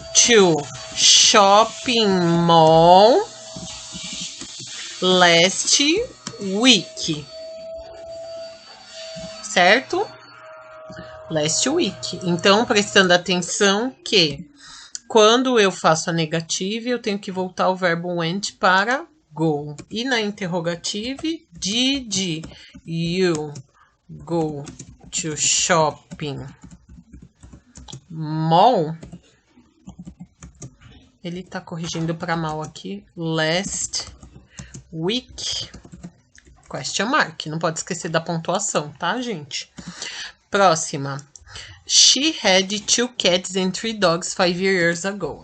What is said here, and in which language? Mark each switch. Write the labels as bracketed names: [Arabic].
[English] To shopping mall last week. [Portuguese] Certo? [English] Last week. [Portuguese] Então, prestando atenção que quando eu faço a negativa, eu tenho que voltar o verbo went para go. E na interrogative, [English] did you go to shopping mall? [Portuguese] Ele tá corrigindo para mal aqui. [English] Last week. Question mark. [Portuguese] Não pode esquecer da pontuação, tá, gente? Próxima. [English] She had 2 cats and 3 dogs 5 years ago.